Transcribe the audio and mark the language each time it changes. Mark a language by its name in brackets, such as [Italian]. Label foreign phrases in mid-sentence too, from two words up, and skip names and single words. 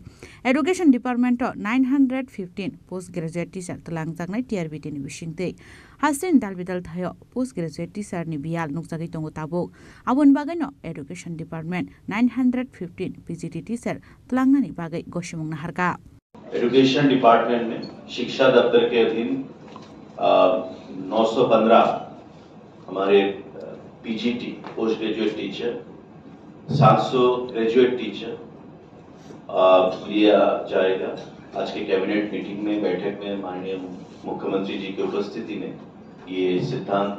[Kok Borok] Education Department 915 [English] postgraduate teacher [Kok Borok] Langzaknai TRBT ni Bishingte. Hasin Dalbidal Thayo [English] postgraduate teacher [Kok Borok] ni Bial Nuksagi Tongo Tabuk. Abun Bagano Education Department 915 [English] PGT teacher [Kok Borok] Tlangani Bagai Goshimung Naharka. [English] Education Department [Hindi] में शिक्षा दफ्तर के अधीन 915 हमारे [English] PGT post graduate teacher [Hindi] 700 [English] graduate teacher [Hindi] लिया जाएगा। आज के [English] cabinet meeting [Hindi] में बैठक में माननीय मुख्यमंत्री जी की उपस्थिति में ये सिद्धांत